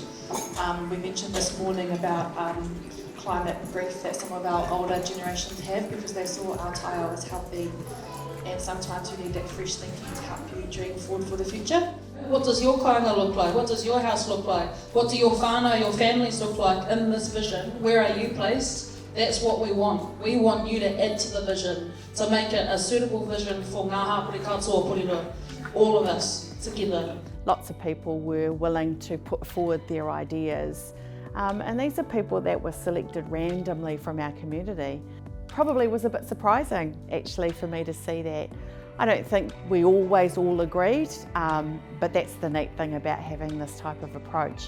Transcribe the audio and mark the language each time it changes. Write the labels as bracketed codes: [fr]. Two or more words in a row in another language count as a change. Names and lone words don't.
[en] We mentioned this morning about climate grief that some of our older generations have because they saw Aotea as healthy, and sometimes you need that fresh thinking to help you dream forward for the future. What does your kāinga look like? What does your house look like? What do your whānau, your families look like in this vision? Where are you placed? That's what we want. We want you to add to the vision, to make it a suitable vision for [mi] ngā hapori katoa Porirua, [en] all of us together. Lots of people were willing to put forward their ideas And these are people that were selected randomly from our community. Probably was a bit surprising actually for me to see that. I don't think we always all agreed, but that's the neat thing about having this type of approach.